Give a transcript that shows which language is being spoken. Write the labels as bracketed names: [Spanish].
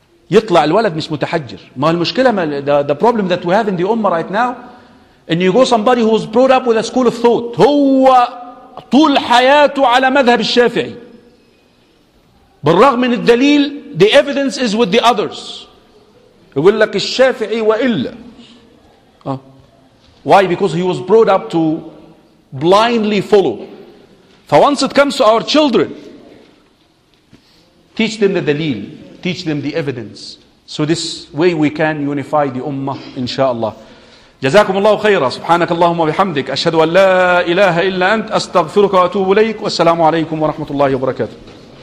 [Arabic] يطلع الولد مش متحجر. ما المشكلة ما [English] the problem that we have in the ummah right now and you go somebody who was brought up with a school of thought [Arabic] هو طول حياته على مذهب الشافعي بالرغم من الدليل [English] the evidence is with the others. [Arabic] يقول لك الشافعي وإلا [English] Why? Because he was brought up to blindly follow. For once it comes to our children teach them the دليل teach them the evidence so this way we can unify the ummah inshallah. [Arabic] جزاكم الله خيرا. سبحانك اللهم وبحمدك، أشهد أن لا إله إلا أنت، أستغفرك وأتوب إليك، والسلام عليكم ورحمة الله وبركاته.